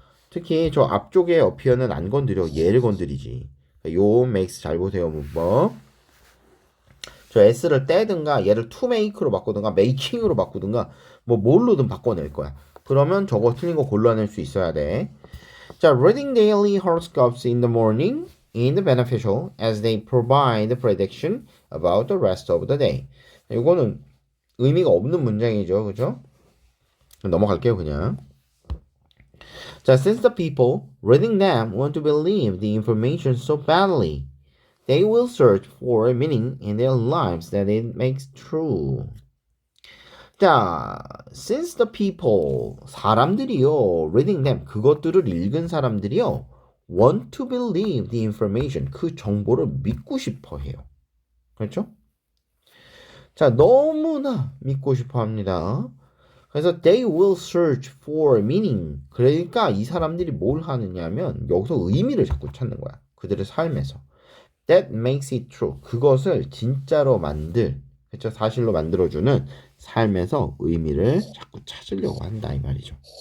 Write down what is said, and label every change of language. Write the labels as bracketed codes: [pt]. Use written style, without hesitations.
[ko] 특히 저 앞쪽에 appear는 안 건드려. 얘를 건드리지. 요 makes 잘 보세요. 문법. 저 s를 떼든가 얘를 to make로 바꾸든가 making으로 바꾸든가 뭐 뭘로든 바꿔낼 거야. 그러면 저거 틀린 거 골라낼 수 있어야 돼. [en] 자, reading daily horoscopes in the morning is beneficial as they provide prediction about the rest of the day. [ko] 이거는 의미가 없는 문장이죠. 그죠? 넘어갈게요, 그냥. [en] 자, since the people reading them want to believe the information so badly, they will search for a meaning in their lives that it makes true. [ko] 자, [en] since the people, [ko] 사람들이요, [en] reading them, [ko] 그것들을 읽은 사람들이요, [en] want to believe the information, [ko] 그 정보를 믿고 싶어 해요. 그렇죠? 자, 너무나 믿고 싶어 합니다. 그래서 [en] they will search for meaning. [ko] 그러니까 이 사람들이 뭘 하느냐면 여기서 의미를 자꾸 찾는 거야. 그들의 삶에서. [en] That makes it true. [ko] 그것을 진짜로 그렇죠? 사실로 만들어주는 삶에서 의미를 자꾸 찾으려고 한다 이 말이죠.